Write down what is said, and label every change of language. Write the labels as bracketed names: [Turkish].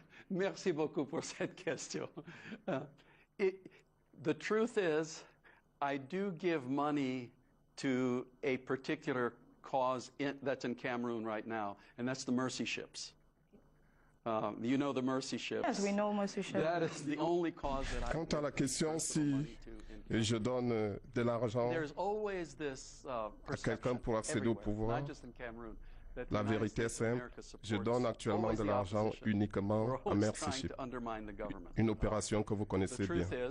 [French] Merci beaucoup pour cette question. [English] The truth is, I do give money to a particular cause that's in Cameroon right now, and that's the Mercy Ships. You know the Mercy Ships. Yes, we know Mercy Ships. That is the only cause that I. [French] Quant à la question si je donne de l'argent à quelqu'un pour accéder au pouvoir, la vérité est simple. Je donne actuellement de l'argent uniquement à Mercy Ships, une opération que vous connaissez bien.